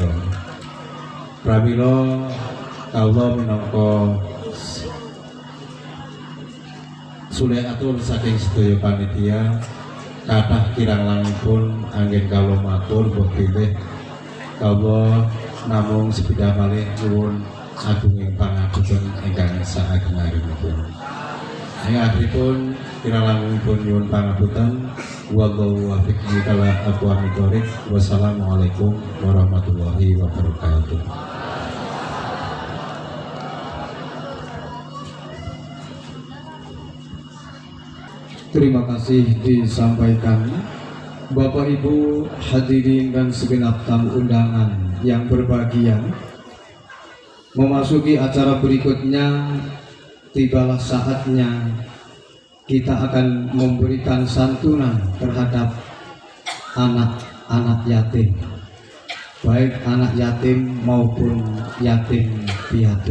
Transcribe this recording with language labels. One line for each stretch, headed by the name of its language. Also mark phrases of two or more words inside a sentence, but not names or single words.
Javanese: Pramila kawula minangka sulih atur saking sedaya panitia kathah kirang langkung anggen kawula matur mbok bilih kawula namung sepindah malih nyuwun agunging pangapunten ingkang saageng-agengipun. Ing akhiripun kirang langkungipun nyuwun pangapunten.
Arabic: والله الموفق إلى أقوم الطريق. والسلام عليكم ورحمة الله وبركاته.
Indonesian: Terima kasih disampaikan Bapak Ibu hadirin dan segenap tamu undangan yang berbahagia. Memasuki acara berikutnya, tibalah saatnya kita akan memberikan santunan terhadap anak-anak yatim, baik anak yatim maupun yatim piatu.